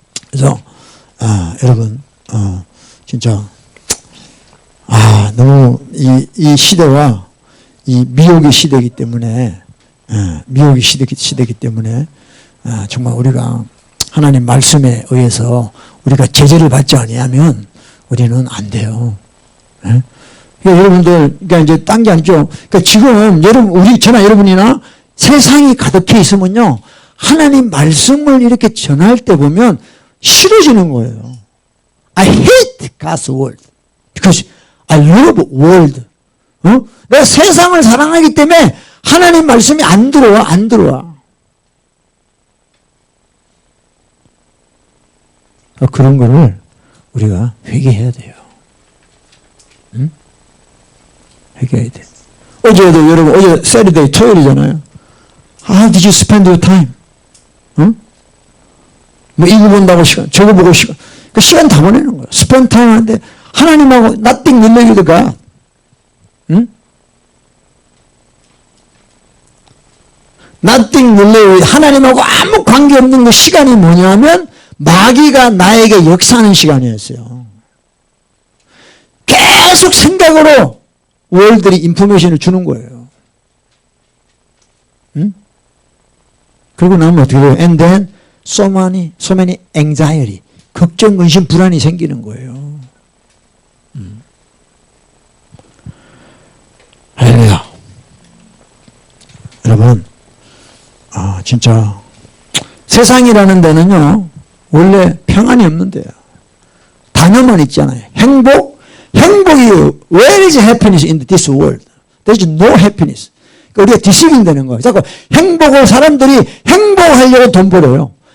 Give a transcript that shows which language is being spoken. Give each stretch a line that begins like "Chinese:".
Korean: 그래서 여러분 진짜 너무 이 시대와 이 미혹의 시대이기 때문에 미혹의 시대이기 때문에 정말 우리가 하나님 말씀에 의해서 우리가 제재를 받지 아니하면 우리는 안 돼요. 그러니까 여러분들, 그러니까 이제 딴 게 아니죠. 그러니까 지금 우리 저나 여러분이나 세상이 가득해 있으면요, 하나님 말씀을 이렇게 전할 때 보면 싫어지는 거예요.
English: I hate God's word because I love world.
Korean: 내가 세상을 사랑하기 때문에 하나님 말씀이 안 들어와. 그런 거를 우리가 회개해야 돼요. 회개해야 돼. 어제도 여러분, 어제 Saturday, 토요일이잖아요.
English: How did you spend your time?
Korean: 뭐 이거 본다고 시간, 저거 보고 시간. 그 시간 다 보내는 거예요.
English: spend time
Korean: 하는데 하나님하고
English: nothing related to God. nothing related,
Korean: 하나님하고 아무 관계없는 그 시간이 뭐냐면 마귀가 나에게 역사하는 시간이었어요. 계속 생각으로 월들이 인포메이션을 주는 거예요. 그리고 나면 어떻게 돼요?
English: And then so many anxiety,
Korean: 걱정, 근심, 불안이 생기는 거예요. 할렐루야. 여러분, 진짜 세상이라는 데는요, 원래 평안이 없는 데요. 단어만 있잖아요.
English: 행복이, where is happiness in this world? There is no happiness.
Korean: 우리가 디시빙 되는 거예요. 자꾸 행복을 사람들이 행복하려고 돈 벌어요.